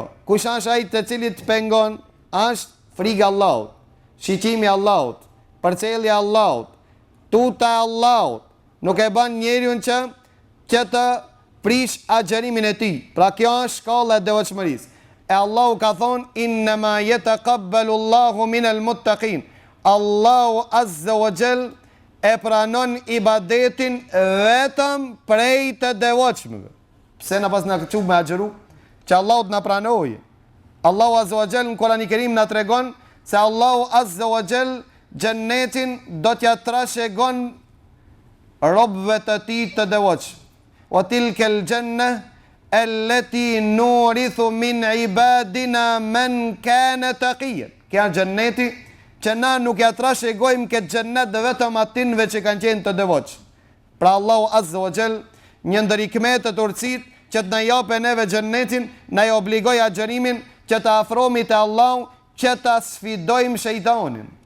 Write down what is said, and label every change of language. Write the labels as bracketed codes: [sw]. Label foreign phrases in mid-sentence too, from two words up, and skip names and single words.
[sq] Kush është ai të cilit pengon? Është friga Allahut, shiqimi Allahut, përcjellja Allahut, tuta Allahut. Nuk e ban njeriun që të prish agjerimin e tij. Pra kjo është shkalla e devotshmërisë. E Allahu ka thonë, [ar] إنما يتقبل الله من المتقين. [sq] Allahu [ar] عز وجل [sq] e pranon ibadetin vetëm prej të devotshmëve. Pse na pas na çu me agjeru? Që Allahu të na pranojë. Allahu [ar] عز وجل [sq] në Kur'anin e Kerim na tregon se Allahu [ar] عز وجل [sq] xhennetin do t'ja trashëgon robëve të tij të devotshëm. [ar] وتلك الجنة التي نورث من عبادنا من كان تقيا. [sq] Kjo xhenneti që na nuk ja trashëgojmë këtë xhennet vetëm atinve që kanë qenë të devotshëm. Pra Allahu [ar] عز وجل [sq] një ndër hikmetet e urtësit që të na japë neve xhennetin, na i obligoi agjerimin që të afrohemi te Allahu, që ta sfidojmë shejtanin.